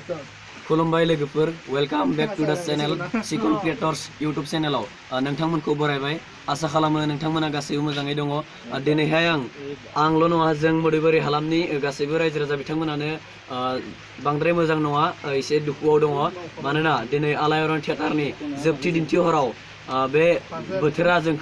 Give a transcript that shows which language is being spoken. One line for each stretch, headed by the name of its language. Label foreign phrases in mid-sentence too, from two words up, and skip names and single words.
Bodo: खुलुमबाय लोगोफोर
English: welcome back to the channel
Bodo: सिकन क्रिएटर्स यूट्यूब चैनलाव नोंथांमोनखौ बरायबाय आसा खालामो नोंथांमोना गासैबो मोजाङै दङ दिनैहाय आंल' नङा जों मोदैबारि हालामनि गासैबो रायजो राजा बिथांमोनानो बांद्राय मोजां नङा एसे दुखुआव दङ मानोना दिनै आलायारन थियेटारनि जोबथि दिन्थिहराव बे बोथोरा जोंखौ